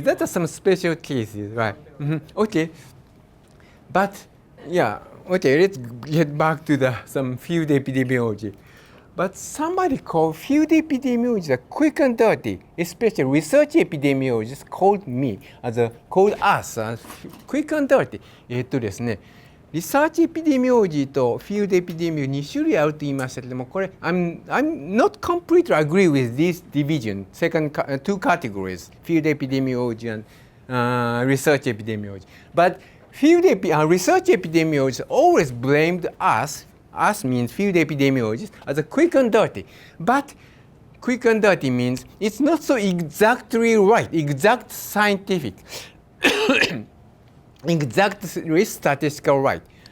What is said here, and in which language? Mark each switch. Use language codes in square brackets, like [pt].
[en] That are some special cases, right? Okay. But yeah, okay. Let's get back to some field epidemiology. But somebody called field epidemiology quick and dirty, especially research epidemiologists called us as quick and dirty. [ja] ですね、リサーチエピデミオロジーとフィールドエピデミオロジー2種類あると言いましたけども、これ [en] I'm not completely agree with this division, two categories, field epidemiology and research epidemiology. But research epidemiologists always blamed us means field epidemiologists as a quick and dirty. But quick and dirty means it's not so exactly right, exact scientific, exactly statistical right.